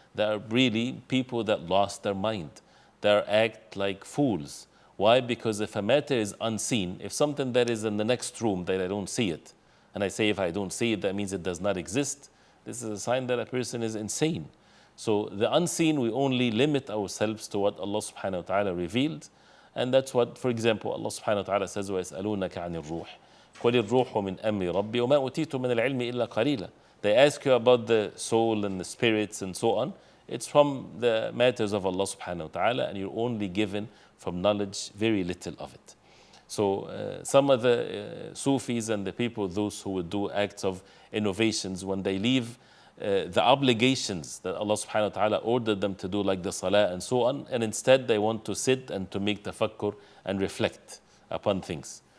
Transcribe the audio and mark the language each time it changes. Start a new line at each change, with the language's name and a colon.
English: They are really people that lost their mind. They act like fools. Why? Because if a matter is unseen, if something that is in the next room that I don't see it, and I say if I don't see it, that means it does not exist, this is a sign that a person is insane. So the unseen, we only limit ourselves to what Allah subhanahu wa ta'ala revealed. And that's what, for example, Allah subhanahu wa ta'ala says,
Arabic: وَيَسْأَلُونَكَ عَنِ الرُّوحِ قُلِ الرُّوحُ مِنْ أَمْرِ رَبِّي وَمَا أُوتِيتُ مِنَ الْعِلْمِ إِلَّا قَلِيلًا.
English: They ask you about the soul and the spirits and so on. It's from the matters of Allah subhanahu wa ta'ala, and you're only given from knowledge very little of it. So some of the Sufis and the people, those who would do acts of innovations, when they leave the obligations that Allah subhanahu wa ta'ala ordered them to do, like the salah and so on, and instead they want to sit and to make tafakkur and reflect upon things.